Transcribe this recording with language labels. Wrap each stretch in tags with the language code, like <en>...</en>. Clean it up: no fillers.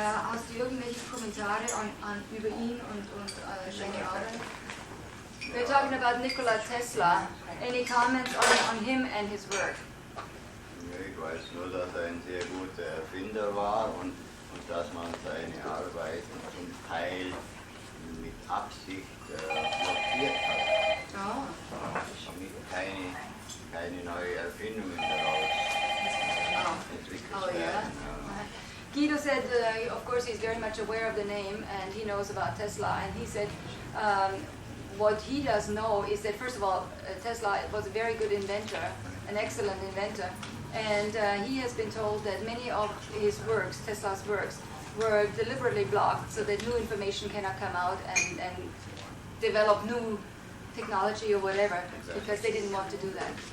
<de>Hast du irgendwelche Kommentare über ihn und seine Arbeit?</de> <en>We're talking about Nikola Tesla. Any comments on him and his work?</en> <de>Ich weiß nur, dass ein sehr guter Erfinder war und dass man seine Arbeit zum Teil mit Absicht blockiert hat. Damit keine neue Erfindungen daraus entwickelt werden.</de> <en>Guido said, of course, he's very much aware of the name and he knows about Tesla, and he said what he does know is that, first of all, Tesla was a very good inventor, an excellent inventor, and he has been told that many of his works, Tesla's works, were deliberately blocked so that new information cannot come out and develop new technology or whatever, because they didn't want to do that.</en>